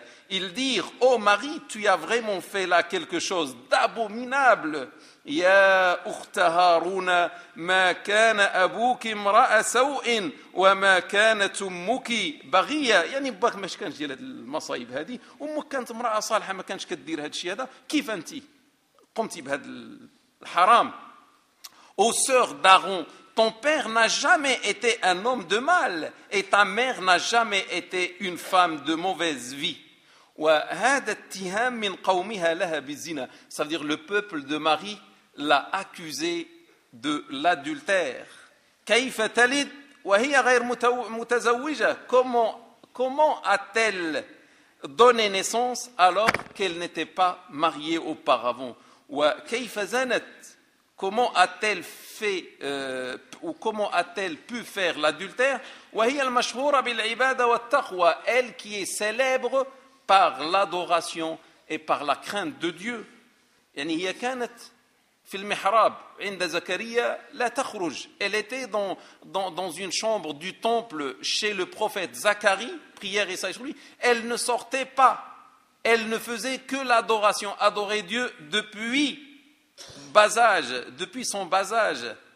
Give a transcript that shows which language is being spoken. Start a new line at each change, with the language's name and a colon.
French: Ils dirent, oh Marie, tu as vraiment fait là quelque chose d'abominable.
Arabic: يا أخت هارون ما كان أبوك امرأ سوء وما كانت أمك بغية. يعني باك ماش كانش ديال هاد المصايب هادي، أمك كانت امرأة صالحة ما كانش كدير هاد الشيء هذا، كيف أنت قمتي بهاد الحرام. أو سور داغون،
French: ton père n'a jamais été un homme de mal et ta mère n'a jamais été une femme de mauvaise vie.
Arabic: وهذا اتهام من قومها لها بالزنا.
French: Ça veut dire le peuple de Marie l'a accusé de l'adultère.
Arabic: كيف تلد وهي غير متزوجة.
French: Comment a-t-elle donné naissance alors qu'elle n'était pas mariée auparavant?
Arabic: وكيف زنت.
French: Comment a-t-elle fait ou comment a-t-elle pu faire l'adultère?
Arabic: وهي المشهورة بالعبادة والتقوى.
French: Elle qui est célèbre par l'adoration et par la crainte de Dieu.
Arabic: يعني هي كانت في المحراب عند زكريا لا تخرج.
French: Elle était dans une chambre du temple chez le prophète Zacharie, prière et sage lui. Elle ne sortait pas. Elle ne faisait que l'adoration, adorer Dieu depuis bas âge, depuis son bas âge.